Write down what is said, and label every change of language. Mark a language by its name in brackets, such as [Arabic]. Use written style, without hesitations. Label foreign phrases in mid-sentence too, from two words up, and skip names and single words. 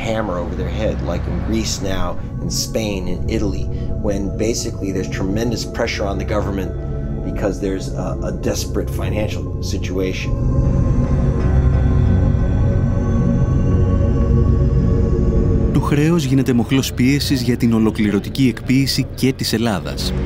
[English] hammer over their head, like in Greece now, in Spain, in Italy, when basically there's tremendous pressure on the government because there's a desperate financial situation. [Greek] Το χρέος γίνεται μοχλός πίεσης για την ολοκληρωτική εκποίηση και της Ελλάδας.